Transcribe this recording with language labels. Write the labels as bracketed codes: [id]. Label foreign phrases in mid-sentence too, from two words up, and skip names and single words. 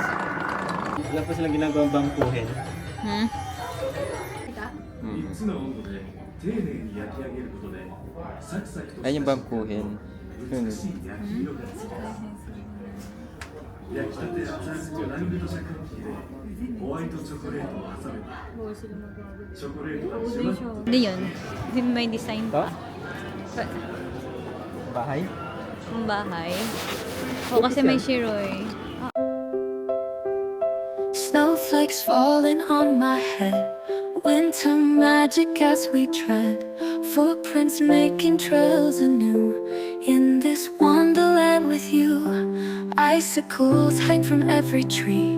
[tl] Wala pa silang ginagawang bangkuhin. [ja] 3 つの温度で丁寧に焼き上げることでサクサクと [tl] Ayun yung bangkuhin. Yun. [ja] 美しい焼き色がつきます焼きたて熱々のラングドシャクッキーでホワイトチョコレートを挟めばチョコレートが一緒に [tl] Hindi yun. Hindi may design To? pa. Bahay? Ang bahay. O kasi may shiroy. [en] Snowflakes falling on my head. Winter magic as we tread. Footprints making trails anew. In this wonderland with you. Icicles hang from every tree.